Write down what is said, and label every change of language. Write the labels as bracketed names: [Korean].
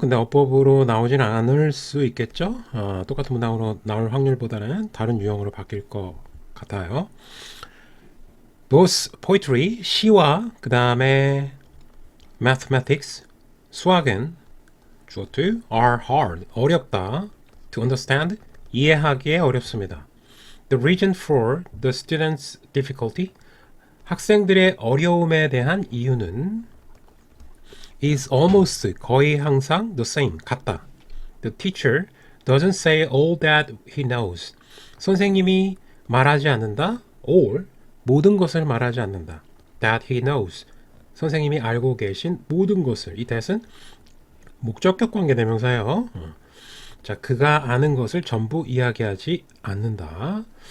[Korean] 근데 어법으로 나오진 않을 수 있겠죠. 똑같은 문항으로 나올 확률보다는 다른 유형으로 바뀔 것 같아요. [English] Those poetry, [Korean] 시와 그 다음에 [English] mathematics, [Korean] 수학은 주어 [English] to are hard, [Korean] 어렵다. [English] To understand, [Korean] 이해하기에 어렵습니다. [English] The reason for the students' difficulty, [Korean] 학생들의 어려움에 대한 이유는 [English] is almost, [Korean] 거의 항상 [English] the same, [Korean] 같다. [English] The teacher doesn't say all that he knows. [Korean] 선생님이 말하지 않는다. [English] all, [Korean] 모든 것을 말하지 않는다. [English] That he knows. [Korean] 선생님이 알고 계신 모든 것을. 이 that은 목적격 관계 대명사예요. 자, 그가 아는 것을 전부 이야기하지 않는다.